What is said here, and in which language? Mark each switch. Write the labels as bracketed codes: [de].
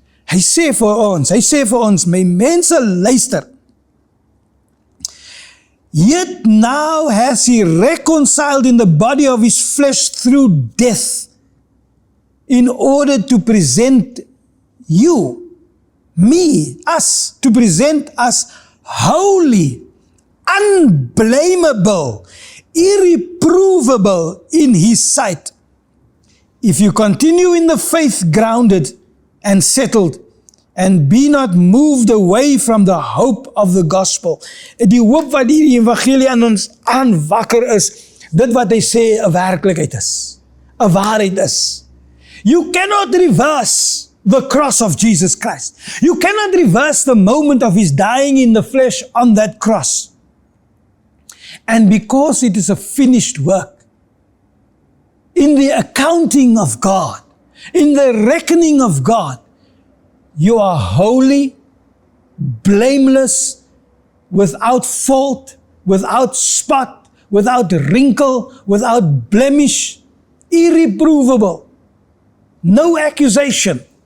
[af] Hy sê vir ons, my mense luister, [en] yet now has he reconciled in the body of his flesh through death, in order to present us holy, unblameable, irreprovable in his sight. If you continue in the faith grounded and settled, and be not moved away from the hope of the gospel. [af] Die hoop wat die evangelie aan ons aanwakker is, dit wat hy sê 'n werklikheid is, 'n waarheid is. [en] You cannot reverse the cross of Jesus Christ. You cannot reverse the moment of his dying in the flesh on that cross. And because it is a finished work, in the accounting of God, in the reckoning of God, you are holy, blameless, without fault, without spot, without wrinkle, without blemish, irreprovable, no accusation.